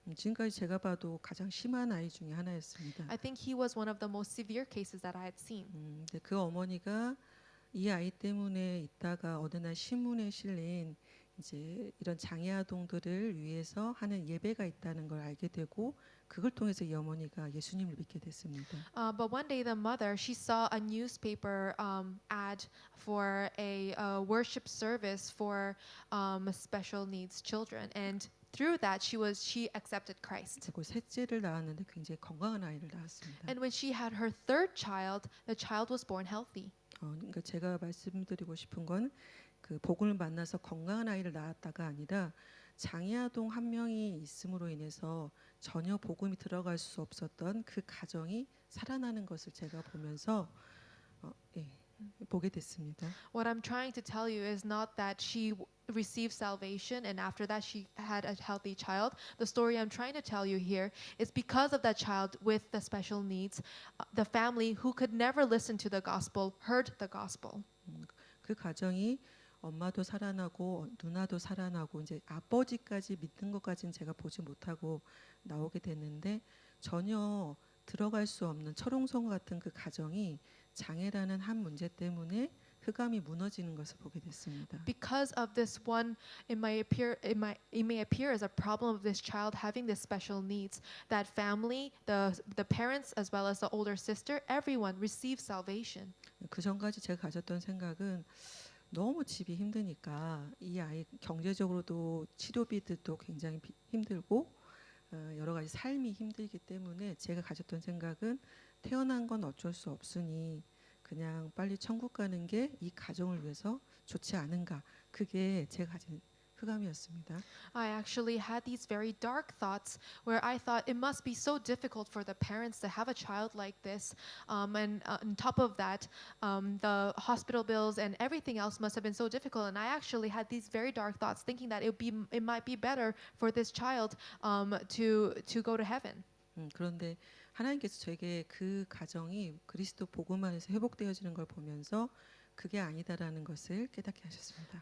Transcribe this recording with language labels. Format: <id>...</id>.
<ko>지금까지 제가 봐도 가장 심한 아이 중에 하나였습니다.</ko> <en>I think he was one of the most severe cases that I had seen.</en> <ko>근데 그 어머니가 이 아이 때문에 있다가 어느 날 신문에 실린 이제 이런 장애 아동들을 위해서 하는 예배가 있다는 걸 알게 되고 그걸 통해서 이 어머니가 예수님을 믿게 됐습니다.</ko> <en>But one day the mother, she saw a newspaper ad for a worship service for special needs children, and through that she accepted Christ.</en> <ko>그리고 셋째를 낳았는데 굉장히 건강한 아이를 낳았습니다.</ko> <en>And when she had her third child, the child was born healthy.</en> <ko>그러니까 제가 말씀드리고 싶은 건 그 복음을 만나서 건강한 아이를 낳았다가 아니라 장애 아동 한 명이 있음으로 인해서 전혀 복음이 들어갈 수 없었던 그 가정이 살아나는 것을 제가 보면서 보게 됐습니다.</ko> <en>What I'm trying to tell you is not that she received salvation and after that she had a healthy child. The story I'm trying to tell you here is because of that child with the special needs, the family who could never listen to the gospel heard the gospel.</en> <ko>그 가정이 엄마도 살아나고 누나도 살아나고 이제 아버지까지 믿는 것까지는 제가 보지 못하고 나오게 됐는데 전혀 들어갈 수 없는 철옹성 같은 그 가정이 장애라는 한 문제 때문에 흑암이 무너지는 것을 보게 됐습니다.</ko> <en>Because of this one, it may appear as a problem of this child having this special needs. That family, the parents as well as the older sister, everyone received salvation.</en> <ko>그 전까지 제가 가졌던 생각은 너무 집이 힘드니까 이 아이 경제적으로도 치료비도 굉장히 힘들고 여러 가지 삶이 힘들기 때문에 제가 가졌던 생각은 태어난 건 어쩔 수 없으니 그냥 빨리 천국 가는 게 이 가정을 위해서 좋지 않은가. 그게 제가 가진 흑암이었습니다.</ko> <en>I actually had these very dark thoughts where I thought it must be so difficult for the parents to have a child like this, and on top of that, the hospital bills and everything else must have been so difficult. And I actually had these very dark thoughts, thinking that it might be better for this child to go to heaven.</en> <ko>그런데 하나님께서 저에게 그 가정이 그리스도 복음 안에서 회복되어지는 걸 보면서 그게 아니다라는 것을 깨닫게 하셨습니다.</ko>